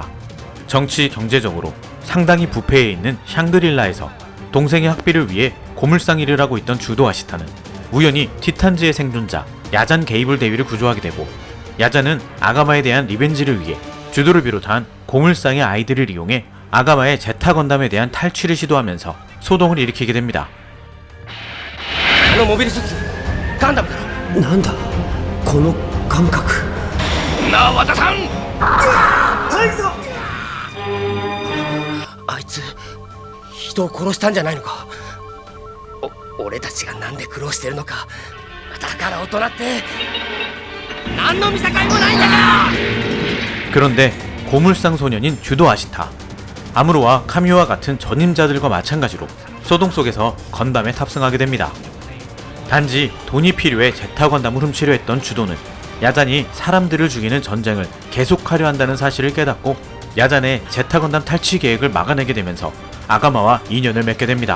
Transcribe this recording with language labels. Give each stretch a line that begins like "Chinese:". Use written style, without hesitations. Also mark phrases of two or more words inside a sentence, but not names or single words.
Korean: 정치 경제적으로 상당히 부패해 있는 샹그릴라에서 동생의 학비를 위해 고물상 일을 하고 있던 주도 아시타는 우연히 티탄즈의 생존자 야잔 게이블 대위를 구조하게 되고, 야잔은 아가마에 대한 리벤지를 위해 주도를 비롯한 고물상의 아이들을 이용해 아가마의 제타 건담에 대한 탈취를 시도하면서 소동을 일으키게 됩니다.
Japanese: あのモビルスーツガンダムだろ。なんだこの感覚。なあ和田さん、あいつ人を殺したんじゃないのか。俺たちがなんで苦労してるのか。だから大人って何の見境もないんだから。
Korean: 그런데 고물상 소년인 주도 아시타, 아무로와 카미오와 같은 전임자들과 마찬가지로 소동 속에서 건담에 탑승하게 됩니다. 단지 돈이 필요해 제타 건담을 훔치려 했던 주도는 야잔이 사람들을 죽이는 전쟁을 계속하려 한다는 사실을 깨닫고 야잔의 제타 건담 탈취 계획을 막아내게 되면서 아가마와 인연을 맺게 됩니다.